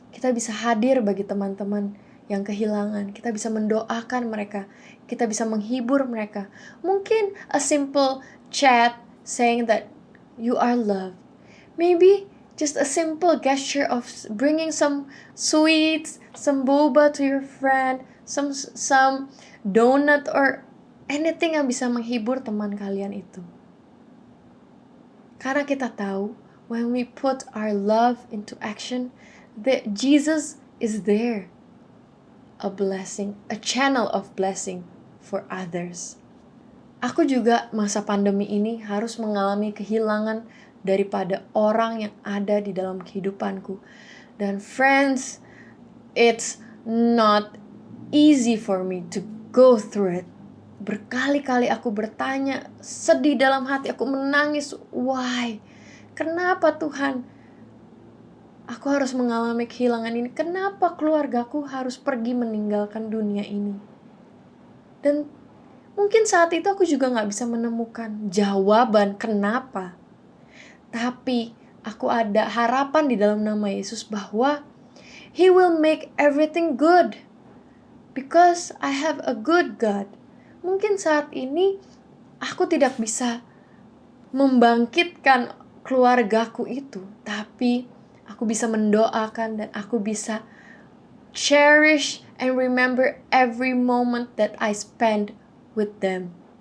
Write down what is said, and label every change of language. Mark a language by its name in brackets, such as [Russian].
[Indonesian] Kita bisa hadir bagi teman-teman yang kehilangan, kita bisa mendoakan mereka, kita bisa menghibur mereka. Mungkin [English] a simple chat saying that you are loved. Maybe just a simple gesture of bringing some sweets, some boba to your friend, some donut or anything [Indonesian] yang bisa menghibur teman kalian itu. Karena kita tahu, [English] when we put our love into action, that Jesus is there. A blessing, a channel of blessing for others. [Indonesian] Aku juga masa pandemi ini harus mengalami kehilangan daripada orang yang ada di dalam kehidupanku. Dan [English] friends, it's not easy for me to go through it. [Indonesian] Berkali-kali aku bertanya, sedih dalam hati, aku menangis. [English] Why? [Indonesian] Kenapa Tuhan? Aku harus mengalami kehilangan ini. Kenapa keluargaku harus pergi meninggalkan dunia ini? Dan mungkin saat itu aku juga gak bisa menemukan jawaban kenapa. Tapi aku ada harapan di dalam nama Yesus bahwa [English] He will make everything good. Because I have a good God. [Indonesian] Mungkin saat ini aku tidak bisa membangkitkan keluargaku itu. Tapi aku bisa mendoakan dan aku bisa [English] cherish and remember every moment that I spend with them.